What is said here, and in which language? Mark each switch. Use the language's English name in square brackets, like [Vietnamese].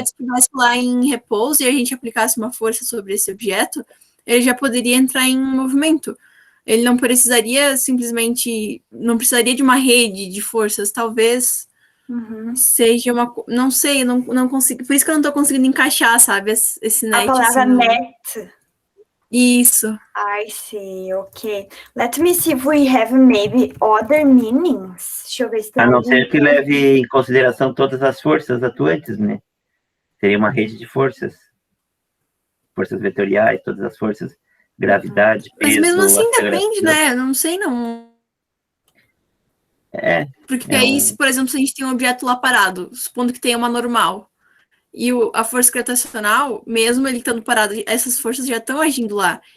[Portuguese] objeto estivesse lá em repouso e a gente aplicasse uma força sobre esse objeto, ele já poderia entrar em movimento. Ele não precisaria não precisaria de uma rede de forças, talvez seja uma, não sei, não consigo, por isso que eu não tô conseguindo encaixar, sabe, esse net. A palavra assim, net. Isso. [English] I see, ok. Let me see if we have maybe other meanings. [Portuguese] Deixa eu ver se tem A não algum... ser que leve em consideração todas as forças atuantes, né? Seria uma rede de forças. Forças vetoriais, todas as forças, gravidade, peso... Mas mesmo assim depende, né? Não sei, não. Porque aí, por exemplo, se a gente tem um objeto lá parado, supondo que tenha uma normal, e a força gravitacional, mesmo ele estando parado, essas forças já estão agindo lá.